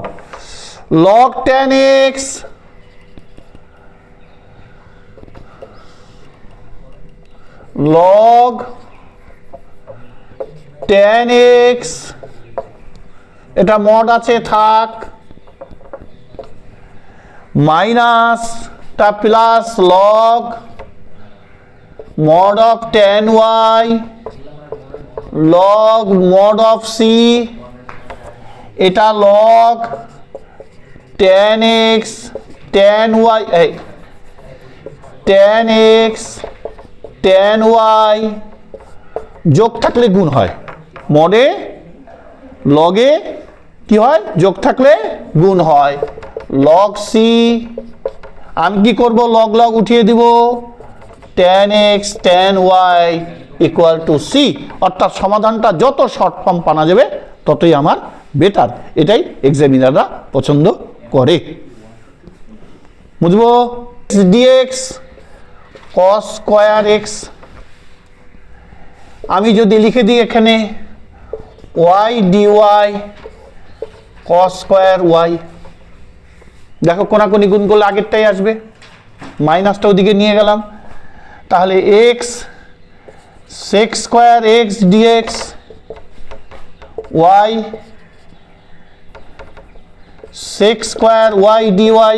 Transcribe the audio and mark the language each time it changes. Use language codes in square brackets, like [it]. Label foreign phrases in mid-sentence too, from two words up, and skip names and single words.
[en] log tan x log tan x, [bn] এটা মড আছে থাক, মাইনাসটা [en] plus log mod of tan y log mod of c, [bn] এটা [en] log tan x tan y tan x tan y, [bn] যোগ থাকলে গুণ হয়, মডে লগে কি হয়? যোগ থাকলে গুণ হয়। লগ সি, আমি কি করব? লগ লগ উঠিয়ে দিব, [en] tan x tan y equal to c. [bn] অর্থাৎ সমাধানটা যত [en] short form [bn] পানা যাবে ততই আমার বেটার, এটাই এক্সামিনাররা পছন্দ করে। বুঝবো? [en] dx cos square x, [bn] আমি যদি লিখে দিই এখানে [en] y dy cos square y, [bn] দেখো কোনাকুনি গুণ করলে আগেরটাই আসবে, মাইনাসটা ওদিকে নিয়ে গেলাম, তাহলে [en] x sec square x dx y sec square y dy.